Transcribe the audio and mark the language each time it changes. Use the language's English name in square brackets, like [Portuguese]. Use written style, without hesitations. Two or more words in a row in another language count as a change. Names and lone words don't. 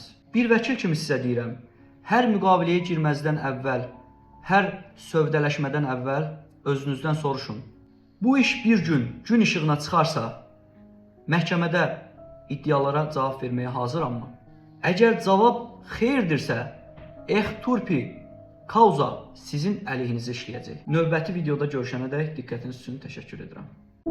[Azerbaijani] Bir vəkil kimi sizə deyirəm, hər müqaviləyə girməzdən əvvəl, hər sövdələşmədən əvvəl özünüzdən soruşun. Bu iş bir gün işığına çıxarsa, məhkəmədə iddialara cavab verməyə hazırammı? Əgər cavab xeyirdirsə, [Latin] ex turpi causa [Azerbaijani] sizin əleyhinizə işləyəcək. Növbəti videoda görüşənədək diqqətiniz üçün təşəkkür edirəm.